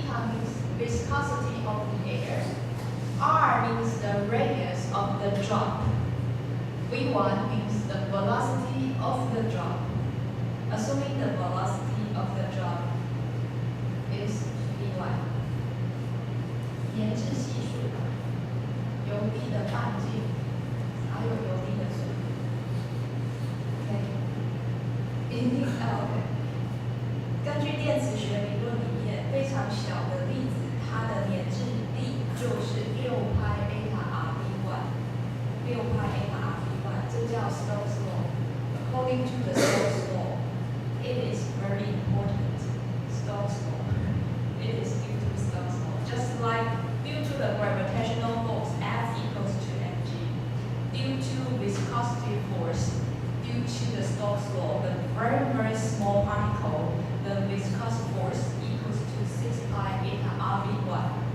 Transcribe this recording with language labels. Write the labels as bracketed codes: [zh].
[en] Eta means viscosity of the air. R means the radius of the drop. V1 means the velocity of the drop. Assuming the velocity of the drop is V1. [zh] 粘滞系数，油滴的半径，还有油滴的速度。 OK，根据电磁学理论里面，非常小的粒子，它的粘滞力就是6派eta RV1， 6派eta RV1， 这叫 Stokes' law. [en] According to the Stokes' law, it is very important. Stokes' law. It is due to Stokes' law. Just like due to the gravitational force F equals to mg, due to viscosity force, due to the Stokes' law, the very small particle, the viscous force equals to 6 pi eta RV1.